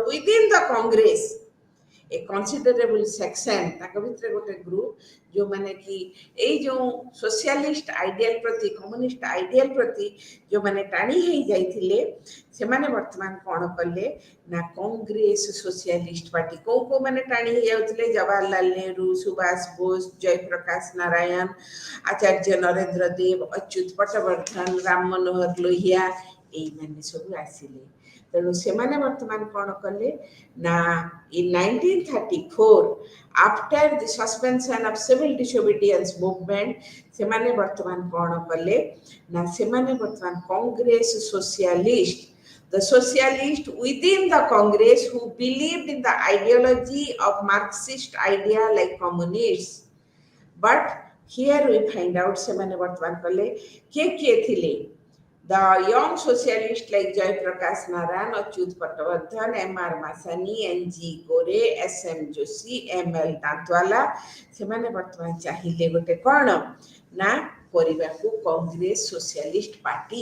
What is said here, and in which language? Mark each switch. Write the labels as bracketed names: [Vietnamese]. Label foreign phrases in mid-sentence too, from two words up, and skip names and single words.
[English] within the Congress a considerable section, [Odia] ତାଙ୍କ ଭିତରେ ଗୋଟେ ଗ୍ରୁପ ଯେଉଁମାନେ କି ଏଇ ଯେଉଁ [English] socialist ideal [Odia] ପ୍ରତି, [English] communist ideal [Odia] ପ୍ରତି ଯେଉଁମାନେ ଟାଣି ହେଇଯାଇଥିଲେ, ସେମାନେ ବର୍ତ୍ତମାନ କ'ଣ କଲେ ନା କଂଗ୍ରେସ ସୋସିଆଲିଷ୍ଟ ପାର୍ଟି କୋଉମାନେ ଟାଣି ହେଇଯାଉଥିଲେ, ଜବାହରଲାଲ ନେହେରୁ, ସୁଭାଷ ବୋଷ, ଜୟପ୍ରକାଶ ନାରାୟଣ, ଆଚାର୍ଯ୍ୟ ନରେନ୍ଦ୍ର ଦେବ, ଅଚ୍ୟୁତ ପଟବର୍ଦ୍ଧନ, ରାମ ମନୋହର ଲୋହିଆ, ଏଇମାନେ ସବୁ ଆସିଲେ। ତେଣୁ ସେମାନେ ବର୍ତ୍ତମାନ କ'ଣ କଲେ ନା [English] in 1934 after the suspension of civil disobedience [Odia] movement ସେମାନେ ବର୍ତ୍ତମାନ କ'ଣ କଲେ ନା ସେମାନେ ବର୍ତ୍ତମାନ କଂଗ୍ରେସ ସୋସିଆଲିଷ୍ଟ, [English] the socialists within the Congress who believed in the ideology of Marxist idea like communists, but here we find out [Odia] ସେମାନେ ବର୍ତ୍ତମାନ କଲେ କିଏ ଥିଲେ, [English] the young socialists like Jayaprakash Narayan, Achyut Pattabardhan, M.R. Masani, N.G. Gore, S.M. Joshi, M.L. Dantwala, [Odia] ସେମାନେ ବର୍ତ୍ତମାନ ଚାହିଁଲେ ଗୋଟେ କ'ଣ ନା କରିବାକୁ କଂଗ୍ରେସ ସୋସିଆଲିଷ୍ଟ ପାର୍ଟି।